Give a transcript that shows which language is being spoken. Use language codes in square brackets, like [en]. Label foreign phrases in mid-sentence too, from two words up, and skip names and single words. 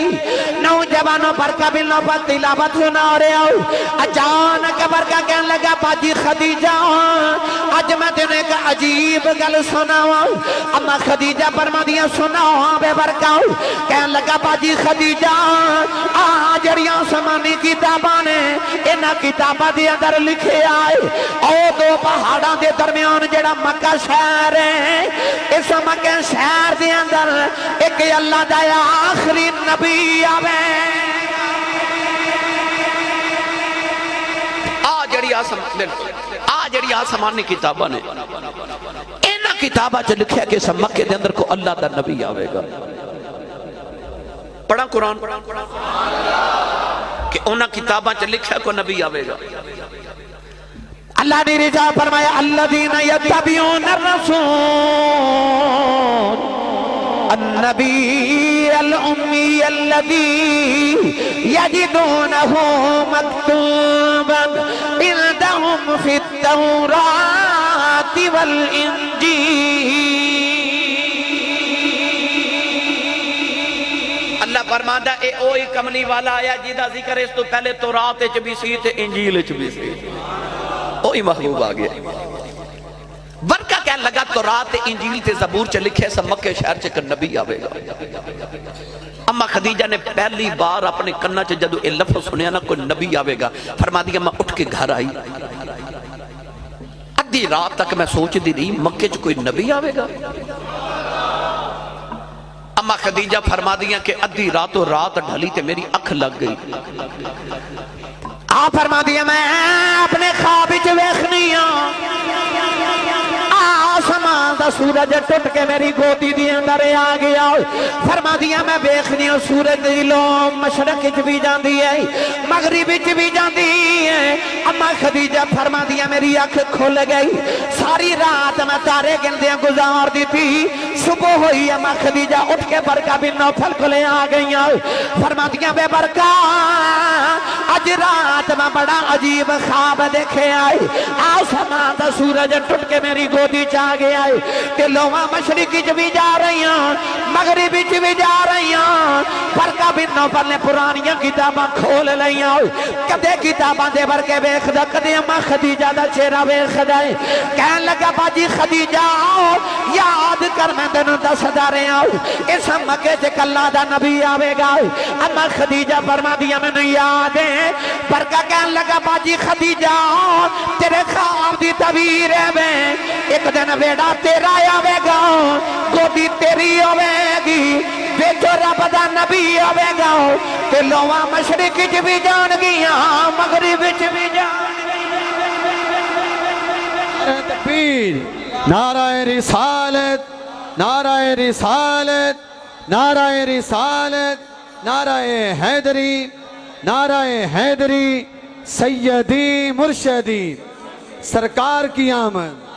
[pa] نوجوانوں ورقہ بن نوفل تلاوت سنا رہے ہو، اچانک ورقہ کہنے لگا باجی خدیجہ آج میں تینے ایک عجیب گل سناؤں۔ اما خدیجہ فرما دیا سناؤ بے ورقہ، کہنے لگا باجی خدیجہ جڑیاں آسمانی کتاباں نے انہاں کتاباں دے اندر لکھے آئے او 2 پہاڑاں دے درمیان جڑا مکہ شہر ہے، اس مکہ شہر دے اندر ایک اللہ دا آخری نبی آوے۔ جڑی آسمانی کتاباں نے انہاں کتاباں چ لکھیا کہ اس مکے دے اندر کو اللہ دا نبی آوے گا۔ پڑھا قرآن کہ انہاں کتاباں چ لکھیا کو نبی آوے گا۔ اللہ نے رجا فرمایا [ar] الذین یتبعون الرسول النبی الامی الذی یجدونہ مکتوبا عندہم فی التوراۃ والانجیل۔ [pa] اللہ فرماتا اے اوہی کملی والا آیا جیدہ ذکر اس تو پہلے تورات چ بھی سی تے انجیل چ بھی سی، اوہی محبوب آ گیا۔ ورقہ کہنے لگا تورات انجیل تے زبور چ لکھے سب مکہ شہر چ ایک نبی آوے گا۔ اما خدیجہ نے پہلی بار اپنے کنہ چ جدو اے لفظ سنیا نا کوئی نبی آوے گا، فرما دیا میں اٹھ کے گھر آئی، ادھی رات تک میں سوچ دی رہی مکہ چ کوئی نبی آوے گا۔ اما خدیجہ فرما دیا کہ ادھی راتوں رات ڈھلی تے میری اکھ لگ گئی۔ آپ فرما دیا میں اپنے خواب وچ ویکھنی ہاں آسمان دا سورج ٹوٹ کے میری گودی دی اندر آ گیا۔ فرما دیا میں ویکھنی ہوں سورج دی لو مشرق وچ بھی جاندی ہے مغرب وچ بھی جاندی ہے۔ اما خدیجہ فرما دیا میری اکھ کھل گئی، ساری رات میں تارے گندیاں گزار دی تھی، صبح ہوئی اما خدیجہ اٹھ کے ورقہ بن نوفل کو لے آ گئی۔ فرما دیا بے ورقہ اج رات میں بڑا عجیب خواب دیکھے آئی، آسمان دا سورج ٹوٹ کے میری گودی چاہ گیا ہے، کہ لوہاں مشرقی چ بھی جا رہی ہیں مغربی چ بھی جا رہی ہیں۔ ورقہ بن نوفل نے پرانیاں کتاباں کھول لئیاں، کدے کتاباں دے ورکے ویکھدا، کدے اما خدیجہ دا چہرہ ویکھدا ہے۔ کہن لگا باجی خدیجہ یاد کر میں تینوں دسدا رہا ہوں اس مکے چ اللہ دا نبی آوے گا۔ اما خدیجہ فرما دیا مینوں یاد ہے۔ ورقہ کہن لگا باجی خدیجہ تیرے خواب دی تعبیر ہے میں ایک دن بیڑا تیرا آوے گا، گودی تیری ہوے گی، بیٹو رب دا نبی آوے گا، تے لوہاں مشرق وچ بھی جان گیاں مغرب وچ بھی جان [ur] تکبیر، نعرہ رسالت، نعرہ رسالت، نعرہ رسالت، نعرہ حیدری، نعرہ حیدری، سیدی مرشدی سرکار کی آمد۔